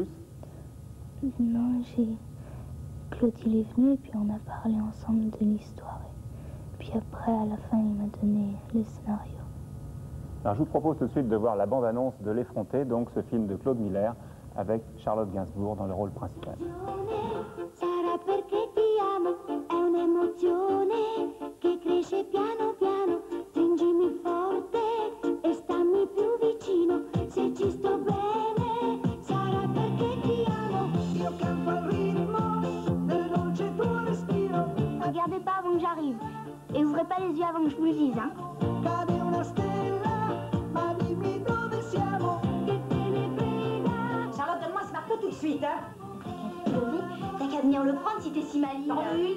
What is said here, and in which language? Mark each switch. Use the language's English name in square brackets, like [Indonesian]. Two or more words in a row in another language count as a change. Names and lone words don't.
[French] Non, Claude, il est venu et puis on a parlé ensemble de l'histoire. Puis après, à la fin, il m'a donné le scénario. Alors je vous propose tout de suite de voir la bande-annonce de L'Effronté, donc ce film de Claude Miller, avec Charlotte Gainsbourg dans le rôle principal. [Italian] Sarà perché ti amo, è un'emozione che cresce piano piano, stringimi forte e stammi più vicino, se ci sto bene, sarà perché ti amo, io canto al ritmo del dolce tuo respiro. [French] Regardez pas avant que j'arrive, et ouvrez pas les yeux avant que je vous le dise, hein. [Italian] Cade una stella, ma dimmi dove siamo, che te ne frega. [French] Charlotte, donne-moi ce marteau tout de suite, hein. Chloé, t'as qu'à venir le prendre si t'es si maligne. T'en veux une?